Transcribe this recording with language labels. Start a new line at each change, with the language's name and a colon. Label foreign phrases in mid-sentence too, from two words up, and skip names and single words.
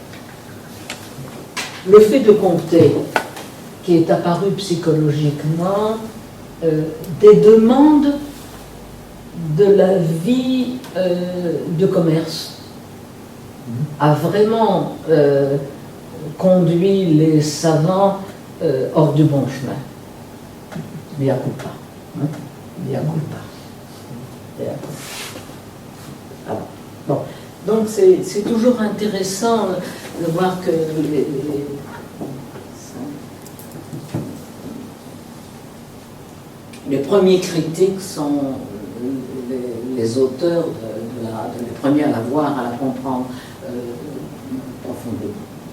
French: Le fait de compter, qui est apparu psychologiquement, des demandes de la vie de commerce, a vraiment conduit les savants hors du bon chemin.
Latin: Mea culpa. Mea culpa.
French: Alors, bon. Donc c'est toujours intéressant de voir que les premiers critiques sont les auteurs, les premiers à la voir, à la comprendre profondément.